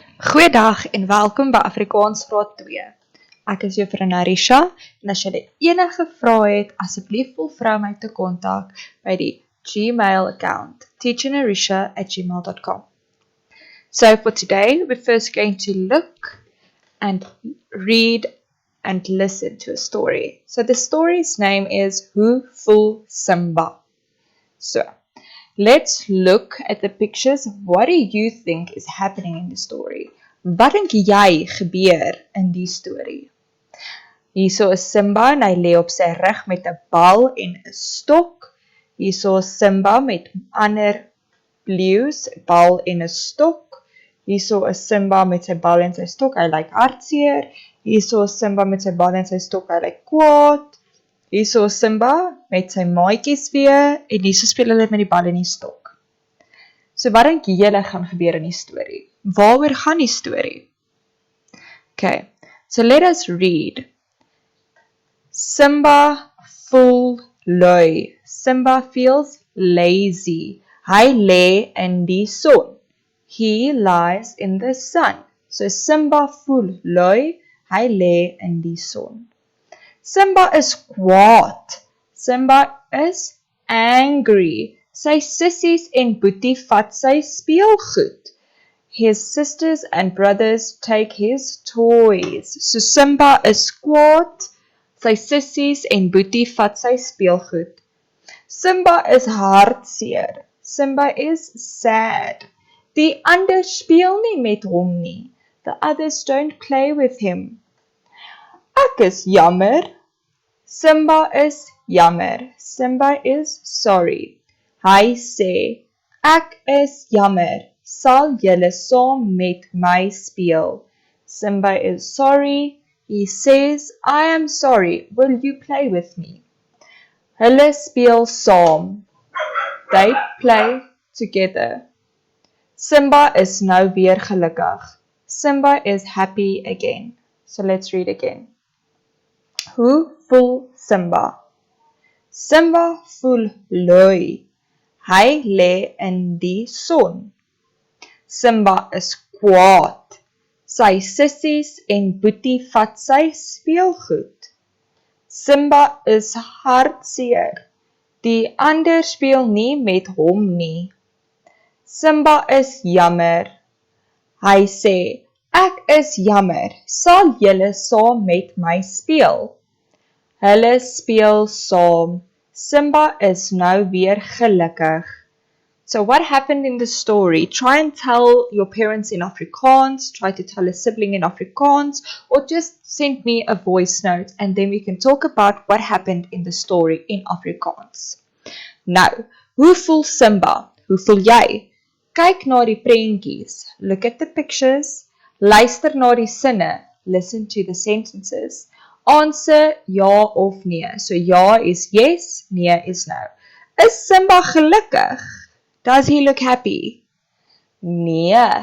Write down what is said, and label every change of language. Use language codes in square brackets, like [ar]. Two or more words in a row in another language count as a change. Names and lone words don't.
[af] Goeiedag en welkom by Afrikaans Graad 2. Ek is Juffrou Narisha en as jy enige vrae het, asseblief voel vrou my te kontak by die Gmail account teachernarisha@gmail.com. [en] So for today, we're first going to look and read and listen to a story. So the story's name is Hoe Voel Simba? So let's look at the pictures. What do you think is happening in the story? [af] Wat dink jy gebeur in die story? Hierso is Simba en hy lê op sy rug met 'n bal en 'n stok. Hierso is Simba met ander leeu's, bal en 'n stok. Hierso is Simba met sy bal en sy stok, hy lyk hartseer. Hierso is Simba met sy bal en sy stok, hy lyk kwaad. Hierso is Simba met sy maatjies weer en hierso speel hulle met die bal en die stok. So wat dink julle gaan gebeur in die storie? Waaroor gaan die storie? [en] Okay, so let us read. [af] Simba voel lui. [en] Simba feels lazy. [af] Hy lê in die son. [en] He lies in the sun. So [af] Simba voel lui. Hy lê in die son. Simba is kwaad. [en] Simba is angry. [af] Sy sissies en boetie vat sy speelgoed. [en] His sisters and brothers take his toys. [af] So Simba is kwaad. Sy sissies en boetie vat sy speelgoed. Simba is hartseer. [en] Simba is sad. [af] Die ander speel nie met hom nie. [en] The others don't play with him. [af] Ek is jammer. Simba is jammer. [en] Simba is sorry. [af] Hy sê, ek is jammer. Sal julle saam met my speel? [en] Simba is sorry. He says, I am sorry. Will you play with me? [af] Hulle speel saam. [en] They play together. [af] Simba is nou weer gelukkig. [en] Simba is happy again. So let's read again. [af] Hoe voel Simba? Simba voel lui. Hy lê in die son. Simba is kwaad. Sy sissies en boetie vat sy speelgoed. Simba is hartseer. Die ander speel nie met hom nie. Simba is jammer. Hy sê, ek is jammer. Sal julle saam met my speel? Hulle speel saam. Simba is nou weer gelukkig. [en] So what happened in the story? Try and tell your parents in Afrikaans, try to tell a sibling in Afrikaans, or just send me a voice note and then we can talk about what happened in the story in Afrikaans. [af] Nou, hoe voel Simba? Hoe voel jy? Kyk na die prentjies, [en] look at the pictures, [af] luister na die sinne, [en] listen to the sentences, answer [af] ja of nee. [en] So ja is yes, nee is no. [af] Is Simba gelukkig? [en] Does he look happy? [af] Nee.